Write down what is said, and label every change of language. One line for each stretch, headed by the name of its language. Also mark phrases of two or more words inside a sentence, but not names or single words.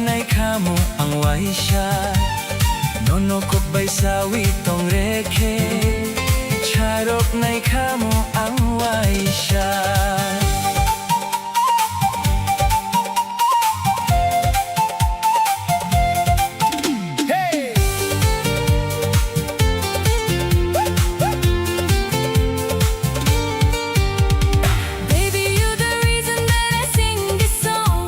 Kok Borok: nai kamu ang waisha nono ko bay sawi tong reke charok nai kamu ang waisha. Hey!
English: Baby, you're the reason that I sing this song.